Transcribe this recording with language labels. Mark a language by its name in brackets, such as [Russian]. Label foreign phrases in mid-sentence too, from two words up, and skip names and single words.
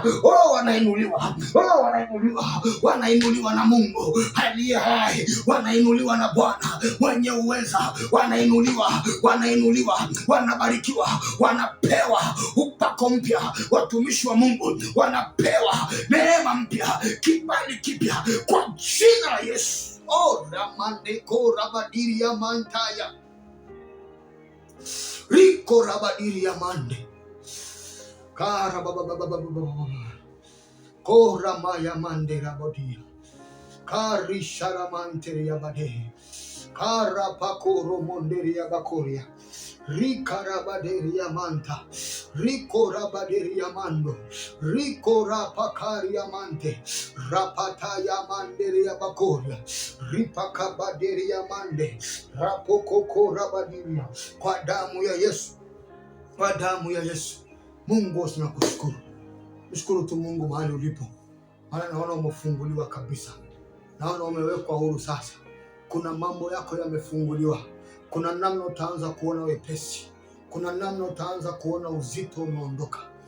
[Swahili] Wanainuliwa, wanainuliwa, wanainuliwa na Mungu aliye hai, wanainuliwa na Bwana mwenye uweza, wanainuliwa, wanainuliwa, wanabarikiwa, wanapewa upako mpya. Watumishi wa Mungu wanapewa neema mpya, kibali kipya kwa jina la Yesu. Ramandeko rabadiri ya mantaya, riko rabadiri ya mande kara kora maya mande rabodia kari sharamante ya bade kara pakoro monderi ya bakoria rika rabaderi ya manta riko rabaderi ya mando riko rapakari ya mante rapata ya manderi ya bakoria ripaka baderi ya mande rapokoko rabadiria. Kwa damu ya Yesu, kwa damu ya Yesu. Mungu tunakushukuru. Mshukuru tu Mungu mahali ulipo. Maana naona umefunguliwa kabisa. Naona umewekwa huru sasa. Kuna mambo yako yamefunguliwa. Kuna namna utaanza kuona wepesi. Kuna namna utaanza kuona uzito umeondoka.